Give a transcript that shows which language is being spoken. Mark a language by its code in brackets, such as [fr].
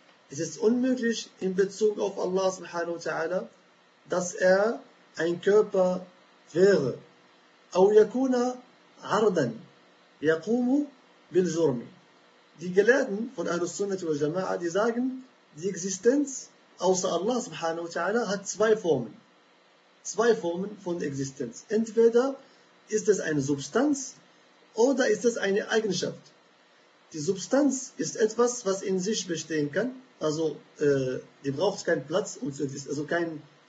[de] Es ist unmöglich in Bezug auf Allah subhanahu wa ta'ala, dass er ein Körper wäre. [ar] أو يكون عرضا يقوم بالجرم. [de] Die Gelehrten von Ahlus Sunnah wal Jama'ah, die sagen, die Existenz außer Allah subhanahu wa ta'ala hat zwei Formen. Zwei Formen von Existenz. Entweder ist es eine Substanz oder ist es eine Eigenschaft. Die Substanz ist etwas, was in sich bestehen kann. Also die braucht keinen Platz, um zu existieren.